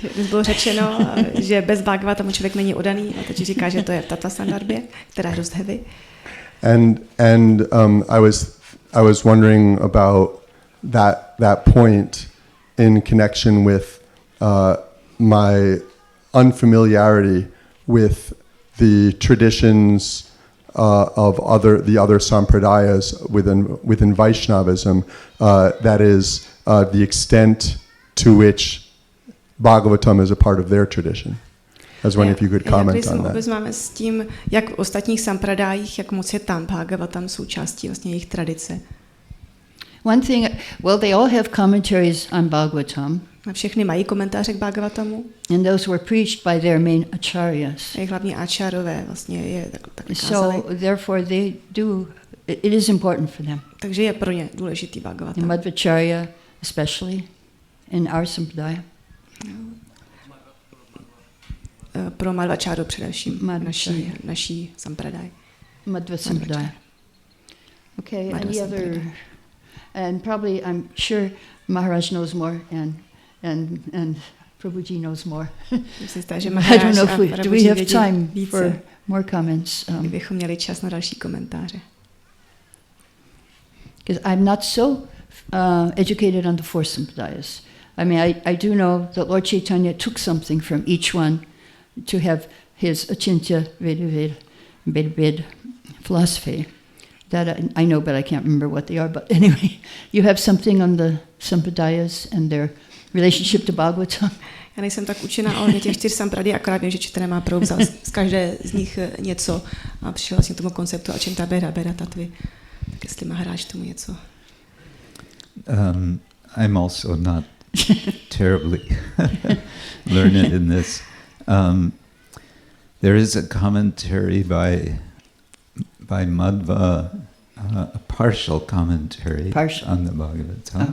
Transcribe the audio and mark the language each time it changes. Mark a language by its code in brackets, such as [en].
[cs] Bylo řečeno, že bez Bhagavatamu člověk není oddaný, a teď říká, že to je v Tattva Sandarbhě, která je dost heavy. [en] And I was wondering about that point in connection with my unfamiliarity with the traditions of the other sampradayas within Vaishnavism. That is the extent to which Bhagavatam is a part of their tradition. I was wondering if you could comment on that. [cs] Máme s tím, jak v ostatních sampradájích, jak moc je tam Bhagavatam součástí vlastně jejich tradice. [en] One thing, they all have commentaries on Bhagavatam. [cs] Všechny mají komentáře k Bhagavatamu. [en] And those were preached by their main acharyas. [cs] Jejich hlavní acharové vlastně je tak kázali. [en] So therefore they do, it is important for them. [cs] Takže je pro ně důležitý Bhagavatam. [en] In Madhvacharya especially, in our sampradaya. [cs] Pro Madhvacharyu především, naší sampradaj. [en] Madhva sampradaya. Okay, any other, and probably I'm sure Maharaj knows more and Prabhuji knows more. I don't know if do we have time for more comments. [cs] Kdybychom měli čas na další komentáře. [en] Because I'm not so educated on the four sampradayas. I mean, I do know that Lord Chaitanya took something from each one to have his Achintya Veda philosophy. That I know, but I can't remember what they are. But anyway, you have something on the sampradayas and their relationship to Bhagavatam. [cs] Já nejsem tak učená o těch 4 sampradí, akorát vím, že Chaitanya má Prabhu vzal z každé z nich něco a přišel vlastně k tomu konceptu Achintya Veda tatvy. Tak jestli Maharaj tomu něco. [en] I'm also not terribly learned in this. There is a commentary by Madhva, a partial commentary on the Bhagavatam.